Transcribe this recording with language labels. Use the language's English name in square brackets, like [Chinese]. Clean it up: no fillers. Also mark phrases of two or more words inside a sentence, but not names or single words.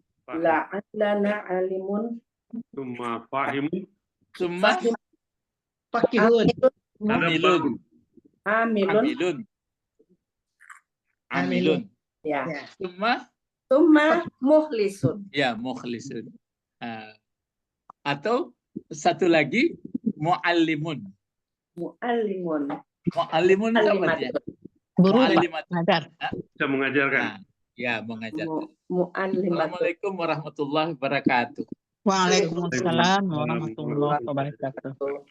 [Arabic] لعلنا عالمون. ثم فاهمون. Summa Fakihun. Amilun. [Indonesian] Ya. [Arabic] Summa mukhlisun. [Indonesian] Ya, mukhlisun. Atau satu lagi muallimun. Muallimun apa dia? Guru mengajar. Bisa mengajarkan. Ya, mengajarkan. [Arabic] Assalamualaikum ورحمة الله وبركاته. وعليكم السلام ورحمة الله وبركاته.